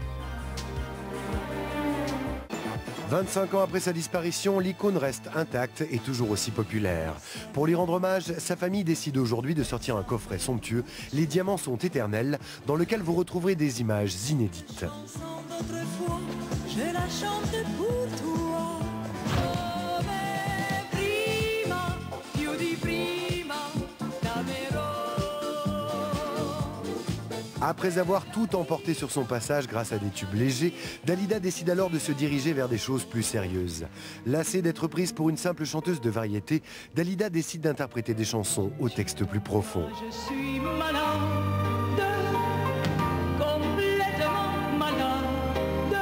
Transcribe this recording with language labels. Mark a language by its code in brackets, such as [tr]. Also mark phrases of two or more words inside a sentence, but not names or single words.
[fr] 25 ans après sa disparition, l'icône reste intacte et toujours aussi populaire. Pour lui rendre hommage, sa famille décide aujourd'hui de sortir un coffret somptueux, Les Diamants sont éternels, dans lequel vous retrouverez des images inédites. Je la chante pour toi. [it] Come prima, più di prima, t'amerò. [fr] Après avoir tout emporté sur son passage grâce à des tubes légers, Dalida décide alors de se diriger vers des choses plus sérieuses. Lassée d'être prise pour une simple chanteuse de variété, Dalida décide d'interpréter des chansons au texte plus profond. Je suis malade, complètement malade.